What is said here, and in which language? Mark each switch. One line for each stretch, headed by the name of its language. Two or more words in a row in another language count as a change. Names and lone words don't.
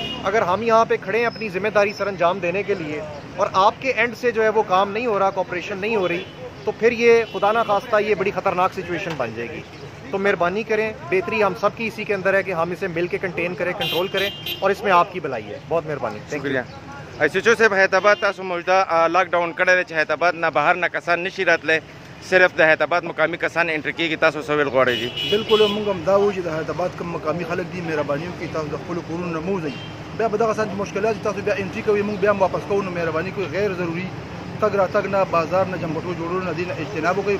Urdu: اگر ہم یہاں پہ کھڑے ہیں اپنی ذمہ داری سر انجام دینے کے لیے اور آپ کے اینڈ سے جو ہے وہ کام نہیں ہو رہا, کوآپریشن نہیں ہو رہی, تو پھر یہ خدا نہ خواستہ یہ بڑی خطرناک سچویشن بن جائے گی. تو مہربانی کریں, بہتری ہم سب کی اسی کے اندر ہے کہ ہم اسے مل کے کنٹین کریں, کنٹرول کریں, اور اس میں آپ کی بھلائی ہے. بہت مہربانی. شکریہ.
Pashto: ایسوچو صاحب حیدرآباد تاسو موجوده لاک ډاون کړی دی چې حیدرآباد نه بهر نه کسان نشي راتلی, صرف د حیدرآباد مقامی کسان انټر کېږي. تاسو څه ویل غواړئ؟ جی بالکل موږ هم دا وایو چې د حیدرآباد کوم مقامي خلک دي مهرباني وکړئ تاسو د خپلو کورونو نه مه وځئ. بیا به دغه څه مشکلات تاسو بیا انټري کوئ, موږ بیا هم واپس کوو. نو مهرباني کوئ, غیر ضروري تګ راتګ نه, بازار نه, جمبټو جوړولو نه دې نه اجتناب وکړئ.